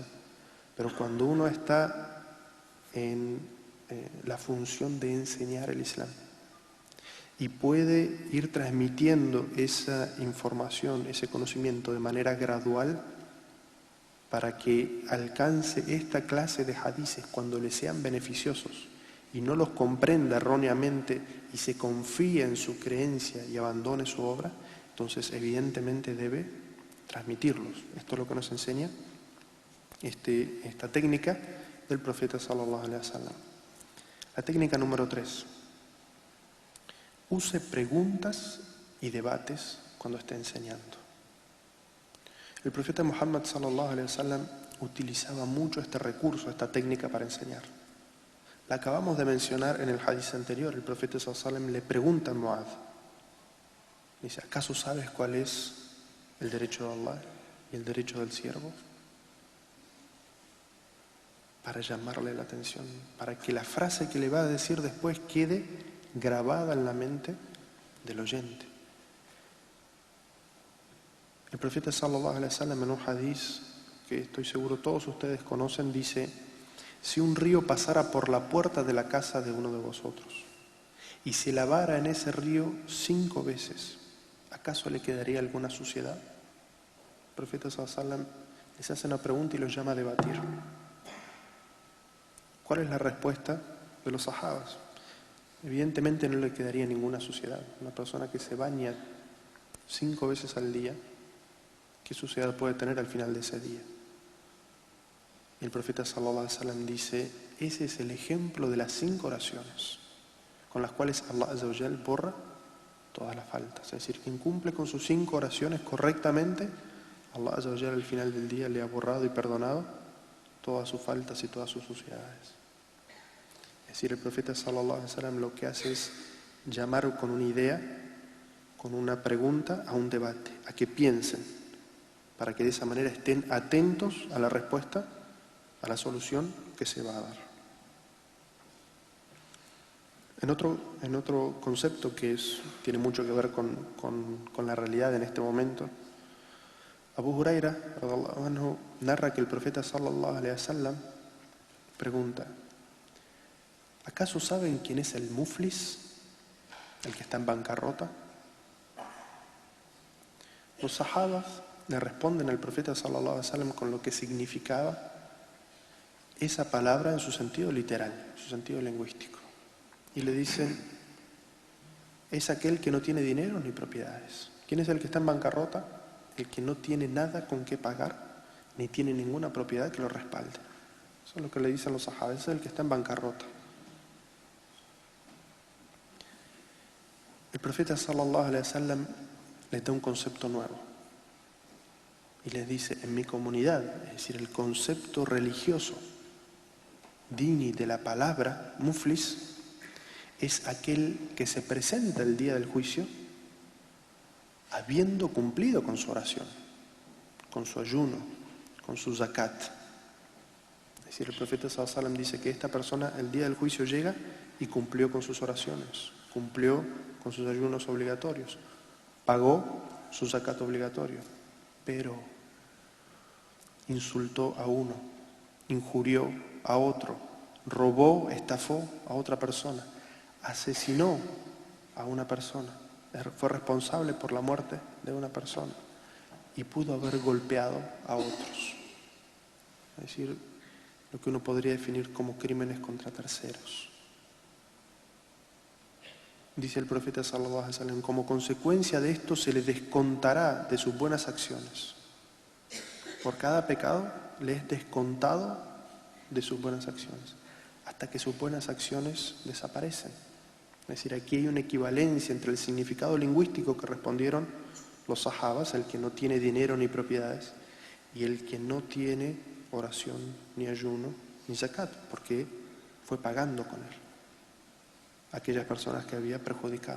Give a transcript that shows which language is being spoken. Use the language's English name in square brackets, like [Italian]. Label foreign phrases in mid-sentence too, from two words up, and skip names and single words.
[Spanish] Pero cuando uno está en la función de enseñar el Islam y puede ir transmitiendo esa información, ese conocimiento de manera gradual para que alcance esta clase de hadices cuando le sean beneficiosos y no los comprenda erróneamente y se confíe en su creencia y abandone su obra, entonces evidentemente debe transmitirlos. Esto es lo que nos enseña esta técnica del profeta [Arabic] صلى الله عليه وسلم. [Spanish] La técnica número 3. Use preguntas y debates cuando esté enseñando. El profeta Muhammad [Arabic] صلى الله عليه وسلم [Spanish] utilizaba mucho este recurso, esta técnica para enseñar. La acabamos de mencionar en el hadith anterior. El profeta [Arabic] صلى الله عليه وسلم [Spanish] le pregunta a Mu'adh, dice: ¿acaso sabes cuál es el derecho de Allah y el derecho del siervo? Para llamarle la atención, para que la frase que le va a decir después quede grabada en la mente del oyente. El profeta [Arabic] صلى الله عليه وسلم [Spanish] en un hadith que estoy seguro todos ustedes conocen dice: si un río pasara por la puerta de la casa de uno de vosotros y se lavara en ese río 5 veces, ¿acaso le quedaría alguna suciedad? El profeta [Arabic] صلى الله عليه وسلم [Spanish] les hace una pregunta y los llama a debatir. ¿Cuál es la respuesta de los sahabas? Evidentemente no le quedaría ninguna suciedad. Una persona que se baña 5 veces al día, ¿qué suciedad puede tener al final de ese día? Y el profeta [Arabic] صلى الله عليه وسلم [Spanish] dice: ese es el ejemplo de las 5 oraciones con las cuales Allah [Arabic] عز وجل [Spanish] borra todas las faltas. Es decir, quien cumple con sus 5 oraciones correctamente, Allah [Arabic] عز وجل [Spanish] al final del día le ha borrado y perdonado todas sus faltas y todas sus suciedades. Es decir, el profeta [Arabic] صلى الله عليه وسلم [Spanish] lo que hace es llamar con una idea, con una pregunta, a un debate, a que piensen, para que de esa manera estén atentos a la respuesta, a la solución que se va a dar. En otro concepto que tiene mucho que ver con la realidad en este momento, Abu Huraira [Arabic] رضي الله عنه [Spanish] narra que el profeta [Arabic] صلى الله عليه وسلم [Spanish] pregunta: ¿acaso saben quién es el muflis, el que está en bancarrota? Los sahabas le responden al profeta [Arabic] صلى الله عليه وسلم [Spanish] con lo que significaba esa palabra en su sentido literal, en su sentido lingüístico. Y le dicen: es aquel que no tiene dinero ni propiedades. ¿Quién es el que está en bancarrota? El que no tiene nada con qué pagar, ni tiene ninguna propiedad que lo respalde. Eso es lo que le dicen los sahabas: es el que está en bancarrota. El profeta [Arabic] صلى الله عليه وسلم [Spanish] les da un concepto nuevo y les dice: en mi comunidad, es decir, el concepto religioso dini de la palabra muflis es aquel que se presenta el día del juicio habiendo cumplido con su oración, con su ayuno, con su zakat. Es decir, el profeta [Arabic] صلى الله عليه وسلم [Spanish] dice que esta persona el día del juicio llega y cumplió con sus oraciones, cumplió con sus ayunos obligatorios, pagó su zakat obligatorio, pero insultó a uno, injurió a otro, robó, estafó a otra persona, asesinó a una persona, fue responsable por la muerte de una persona y pudo haber golpeado a otros. Es decir, lo que uno podría definir como crímenes contra terceros. Dice el profeta [Arabic] صلى الله عليه وسلم, [Spanish] como consecuencia de esto se le descontará de sus buenas acciones. Por cada pecado le es descontado de sus buenas acciones, hasta que sus buenas acciones desaparecen. Es decir, aquí hay una equivalencia entre el significado lingüístico que respondieron los sahabas, el que no tiene dinero ni propiedades, y el que no tiene oración, ni ayuno, ni zakat, porque fue pagando con él aquellas personas que había perjudicado.